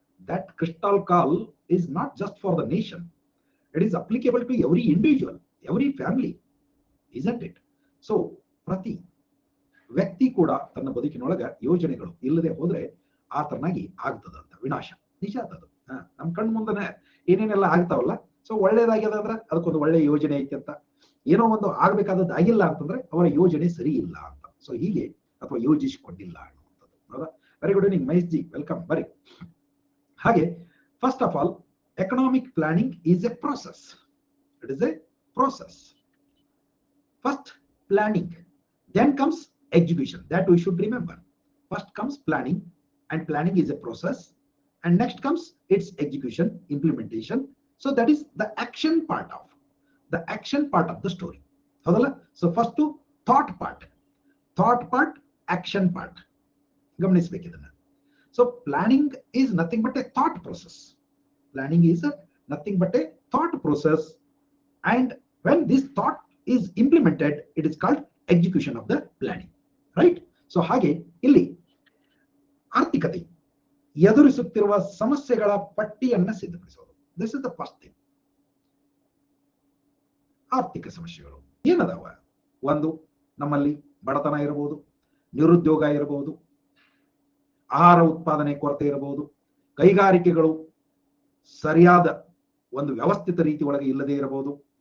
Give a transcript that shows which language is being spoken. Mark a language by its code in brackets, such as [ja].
[en] That crystal call is not just for the nation. It is applicable to every individual, every family, isn't it? [kn] So ಪ್ರತಿ ವ್ಯಕ್ತಿ ಕೂಡ ತನ್ನ ಬದುಕಿನೊಳಗ ಯೋಜನೆಗಳು ಇಲ್ಲದೆ ಹೋದ್ರೆ ಆತನಾಗಿ ಆಗ್ತದಂತ ವಿನಾಶ. ನಿಜ ಅದು. ನಮ್ ಕಣ್ಣು ಮುಂದನೆ ಏನೇನೆಲ್ಲ ಆಗ್ತಾವಲ್ಲ. ಸೊ ಒಳ್ಳೇದಾಗ್ಯದಾದ್ರೆ ಅದಕ್ಕೊಂದು ಒಳ್ಳೆ ಯೋಜನೆ ಐತೆ ಅಂತ, ಏನೋ ಒಂದು ಆಗ್ಬೇಕಾದದ್ದು ಆಗಿಲ್ಲ ಅಂತಂದ್ರೆ ಅವರ ಯೋಜನೆ ಸರಿ ಇಲ್ಲ ಅಂತ. ಸೊ ಹೀಗೆ ಅಥವಾ ಯೋಜಿಸಿಕೊಂಡಿಲ್ಲ ಅನ್ನುವಂಥದ್ದು. ಹೌದಾ? [en] very good evening Mahesh ji, welcome, [kn] ಬರಿ. [en] ಹಾಗೆ first of all economic planning is a process. It is a process. First planning, then comes execution. That we should remember. First comes planning, and planning is a process, and next comes its execution, implementation. So that is the action part of the story. So first to thought part, action part. [kn] ಗಮನಿಸಬೇಕು ಇದನ್ನ. [en] So planning is nothing but a thought process. Planning is nothing but a thought process, and when this thought is implemented, it is called execution of the planning, right? [kn] So ಹಾಗೆ ಇಲ್ಲಿ ಆರ್ಥಿಕತೆ ಎದುರಿಸುತ್ತಿರುವ ಸಮಸ್ಯೆಗಳ ಪಟ್ಟಿಯನ್ನ ಸಿದ್ಧಪಡಿಸೋದು. [en] This is the first thing. [kn] ಆರ್ಥಿಕ ಸಮಸ್ಯೆಗಳು ಏನದಾವ? ಒಂದು, ನಮ್ಮಲ್ಲಿ ಬಡತನ ಇರಬಹುದು, ನಿರುದ್ಯೋಗ ಇರಬಹುದು, ಆಹಾರ ಉತ್ಪಾದನೆ ಕೊರತೆ ಇರಬಹುದು, ಕೈಗಾರಿಕೆಗಳು ಸರಿಯಾದ ಒಂದು ವ್ಯವಸ್ಥಿತ ರೀತಿ ಒಳಗೆ ಇಲ್ಲದೆ ಇರಬಹುದು.